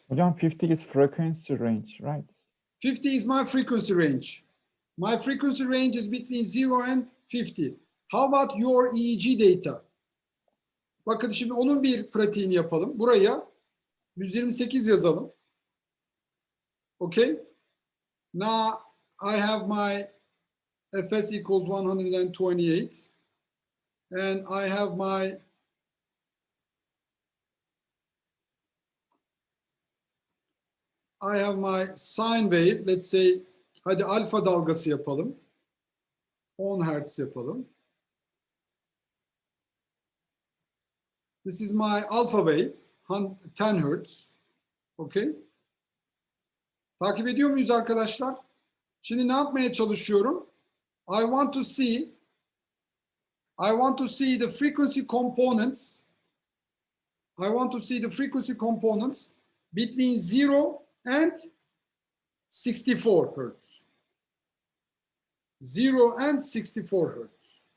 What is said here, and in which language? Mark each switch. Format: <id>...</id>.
<en>Hocam 50 is frequency range, right? 50 is my frequency range. My frequency range is between 0 and 50. How about your EEG data?</en> <tr>Bakın şimdi onun bir pratiğini yapalım. Buraya 128 yazalım. Okay?</tr> <en>Now I have my Fs equals 128. And I have my sine wave. Let's say,</en> <tr>hadi alfa dalgası yapalım. 10 Hz yapalım.</tr> <en>This is my alpha wave, 10 Hz. Okay.</en> <tr>Takip ediyor muyuz arkadaşlar? Şimdi ne yapmaya çalışıyorum?</tr> <en>I want to see the frequency components. I want to see the frequency components between 0 and 64 Hz. 0 and 64 hertz.</en>